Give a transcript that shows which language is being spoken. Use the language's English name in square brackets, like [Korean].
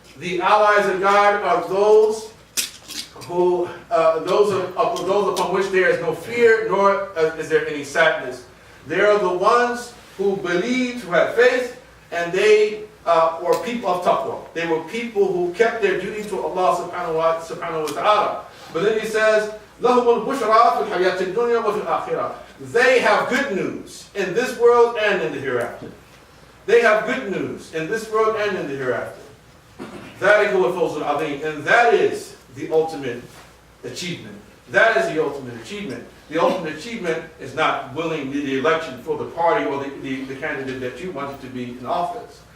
[English] The allies of God are those who, those upon which there is no fear, nor is there any sadness. They are the ones who believed, who had faith, and they were people of taqwa. They were people who kept their duty to Allah subhanahu wa ta'ala. But then He says, [Arabic] لَهُمُ الْبُشْرَى فِي الْحَيَاةِ الدُّنْيَا وَفِي الْآخِرَةِ. [English] They have good news in this world and in the hereafter. They have good news in this world and in the hereafter. [Arabic] ذَلِكَ وَالْفَوْزُ الْعَظِيمُ. [English] And that is the ultimate achievement. That is the ultimate achievement. The ultimate achievement is not winning the election for the party or the candidate that you wanted to be in office.